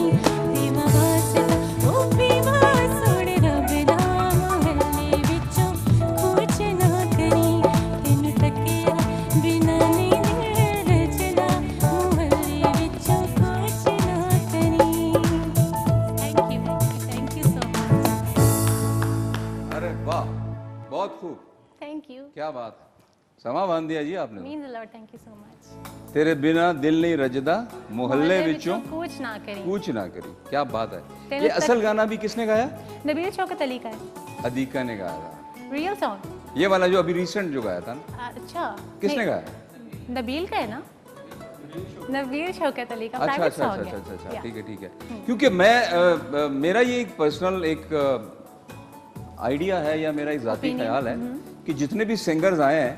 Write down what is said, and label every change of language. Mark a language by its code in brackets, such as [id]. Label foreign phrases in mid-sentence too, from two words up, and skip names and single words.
[pa] دیوا واسدا او بھی سوہنے رب دا، محلے وچوں کوچ نہ کری. تینوں تکیا بنا نہیں دل رچدا، محلے وچوں کوچ نہ کری. [en] Thank you so much. [ur] ارے واہ، بہت خوب, [en] Thank you, [ur] کیا بات ہے، سماں باندھ دیا جی آپ نے. [en] Means a lot, thank you so much. [pa] تیرے بنا دل نہیں رجدا، محلے وچوں کوچ نہ کری. کوچ نہ کری, [ur] کیا بات ہے. तेरे ये तक- اصل گانا بھی کس نے گایا? نبیل شوکت علی کا ہے, ادیکا نے گایا تھا. [en] Real song. [ur] یہ والا جو ابھی ریسنٹ جو گایا تھا نا, अच्छा, किसने नहीं, गाया? نبیل کا ہے نا، نبیل شوکت علی کا अच्छा प्राइवेट اچھا اچھا सॉन्ग अच्छा है। अच्छा, या। ٹھیک ہے ٹھیک ہے. کیونکہ میں میرا یہ ایک پرسنل ایک آئیڈیا ہے یا میرا ایک ذاتی خیال ہے کہ جتنے بھی سنگرز آئے ہیں